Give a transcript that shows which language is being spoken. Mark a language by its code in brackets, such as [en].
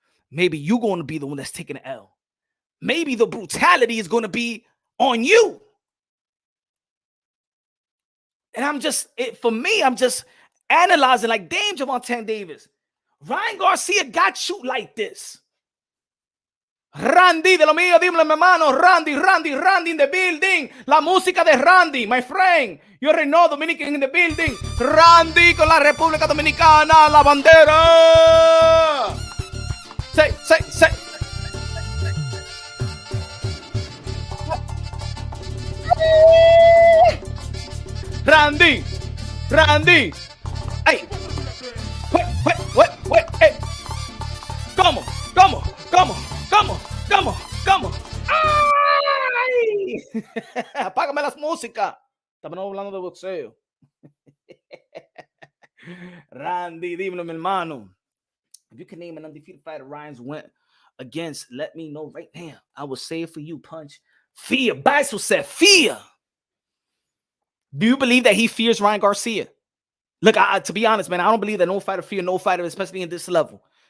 [en] Maybe you're going to be the one that's taking the L. Maybe the brutality is going to be on you. And I'm just analyzing like, damn, Gervonta Davis. Ryan Garcia got you like this. [es] Randy, de lo mío, dímelo, mi hermano. [en] Randy in the building. [es] La música de Randy, [en] my friend. You already know, Dominican in the building. [es] Randy con la República Dominicana, la bandera. [en] Say. Randy. Hey. Wait. Hey. Come on. [es] ¡Ay! Apágame las músicas. Estamos hablando de boxeo. Randy, dímelo, mi hermano. [en] If you can name an undefeated fighter Ryan's went against, let me know right now. I will say it for you, Punch. Fear. Beisel said fear. Do you believe that he fears Ryan Garcia? Look, to be honest, man, I don't believe that no fighter fear no fighter, especially in this level.